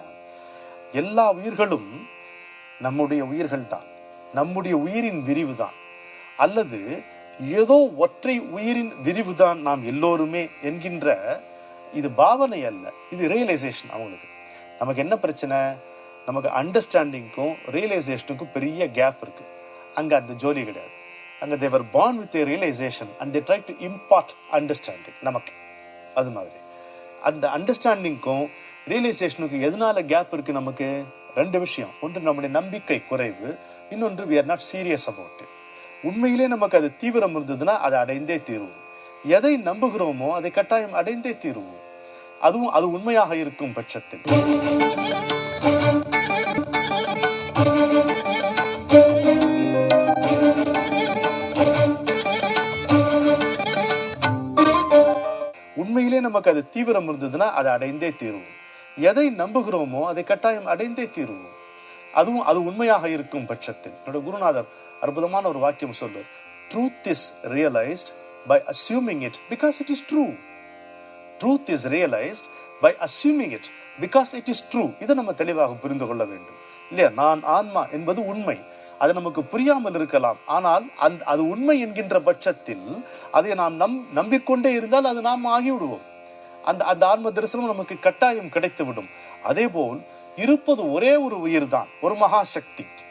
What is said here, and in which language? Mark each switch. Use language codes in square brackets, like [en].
[ta] நான் எல்லா உயிர்களும் நம்முடைய உயிர்கள் தான், நம்முடைய உயிரின் விரிவு தான், அல்லது ஏதோ ஒற்றை உயிரின் விரிவுதான் நாம் எல்லோருமே என்கின்ற இது பாவனை அல்ல, இது ரியலைசேஷன். அவங்களுக்கு நமக்கு என்ன பிரச்சனை? நமக்கு அண்டர்ஸ்டாண்டிங்க்கும் ரியலைசேஷனுக்கும் பெரிய கேப் இருக்கு. அங்க அந்த ஜோலி கிடையாது. அங்க [en] they were born with a realization and they try to impart understanding நமக்கு. [ta] அது மாதிரி அந்த அண்டர்ஸ்டாண்டிங்க்கும் ரியலைசேஷனுக்கும் எதனால கேப் இருக்கு? நமக்கு 2 விஷயம். ஒன்று நம்முடைய நம்பிக்கை குறைவு, இன்னொன்று [en] we are not serious about it. [ta] உண்மையிலே நமக்கு அது தீவிரம் இருந்ததுன்னா அதை அடைந்தே தீருவோம். எதை நம்புகிறோமோ அதை கட்டாயம் அடைந்தே தீருவோம். அதுவும் அது உண்மையாக இருக்கும் பட்சத்தில். உண்மையிலே நமக்கு அது தீவிரம் இருந்ததுன்னா அதை அடைந்தே தீருவோம். எதை நம்புகிறோமோ அதை கட்டாயம் அடைந்தே தீருவோம். அதுவும் அது உண்மையாக இருக்கும் பட்சத்தில். என்னோட குருநாதர் அற்புதமான ஒரு வாக்கியம் சொல்றார். [en] Truth is realized by assuming it because it is true. Truth is realized by assuming it because it is true. [ta] இதை நம்ம தெளிவாக புரிந்து கொள்ள வேண்டும் இல்லையா? நான் ஆன்மா என்பது உண்மை. அது நமக்கு புரியாமல் இருக்கலாம். ஆனால் அது உண்மை என்கின்ற பட்சத்தில் அதை நாம் நம்பிக்கொண்டே இருந்தால் அது நாம் ஆகிவிடுவோம். அந்த ஆன்ம தரிசனம் நமக்கு கட்டாயம் கிடைத்துவிடும். அதே போல் இருப்பது ஒரே ஒரு உயிர் தான், ஒரு மகாசக்தி.